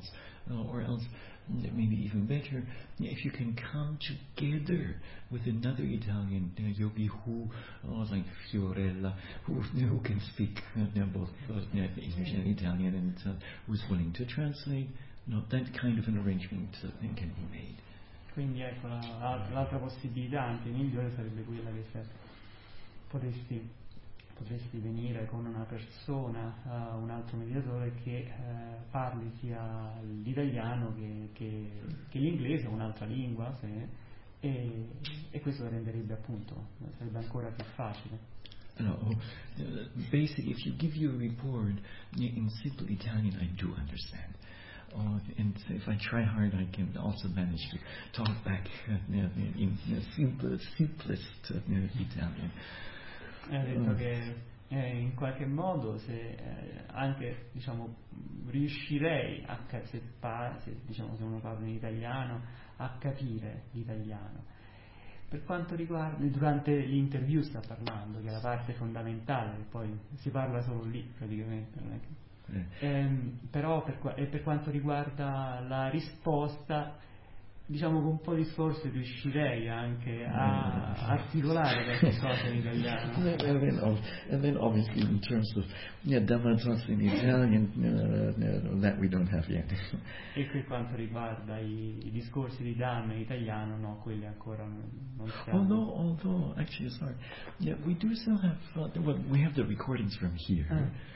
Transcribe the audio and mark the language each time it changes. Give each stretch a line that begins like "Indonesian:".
English: else, or else maybe even better, if you can come together with another Italian yogi who, like Fiorella, who can speak both English and Italian, and who's willing to translate, that kind of an arrangement can be made.
Italian: Quindi ecco l'altra possibilità, anche migliore, sarebbe quella che se potresti venire con una persona, un altro mediatore che parli sia l'italiano che l'inglese, un'altra lingua, sì, e questo renderebbe appunto, sarebbe ancora più facile.
English: No, basically, if you give your report in simple Italian, I do understand. And if I try hard, I can also manage to talk back in simplest Italian.
Italian: Ha detto che in qualche modo, se anche diciamo riuscirei a se uno parla in italiano, a capire l'italiano. Per quanto riguarda, durante l'interview sta parlando, che è la parte fondamentale, poi si parla solo lì praticamente, non è che. Però per quanto riguarda la risposta, diciamo con un po' di sforzo riuscirei anche a articolare queste cose in italiano.
English: And then obviously in terms of Damantos in Italian, that we don't have yet.
Italian: E per quanto riguarda i discorsi di Dame in italiano, no, quelli ancora non siamo.
English: We do still have we have the recordings from here.